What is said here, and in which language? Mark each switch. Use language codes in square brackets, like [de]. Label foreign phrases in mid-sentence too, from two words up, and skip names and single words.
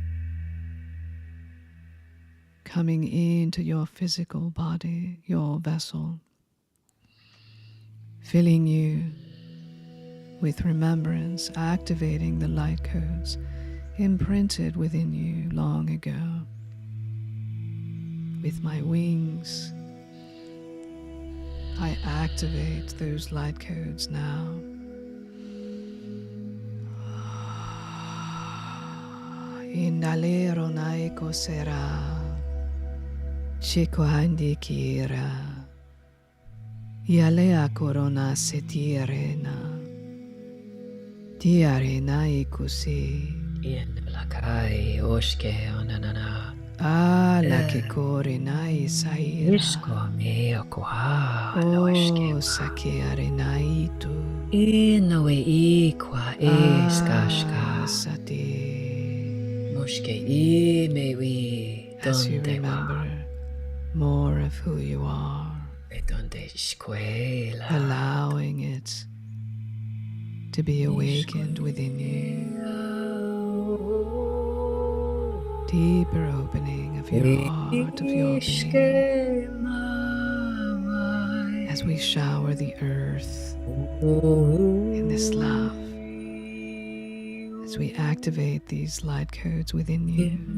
[en] coming into your physical body, your vessel, filling you with remembrance, activating the light codes imprinted within you long ago. With my wings, I activate those light codes now. Indalero naiko sera, chico andikira, yalea corona setirena, tiarena ikusi. In lakai oshke onanana. La che corinai saira. Ishko me okwa Oh, sakeare naitu. Inoe ikwa iskashka. Sati. Moshke I mewi. As you remember more of who you are, Donde escuela. allowing it to be awakened within you. Deeper opening of your heart, of your being, as we shower the earth in this love, as we activate these light codes within you.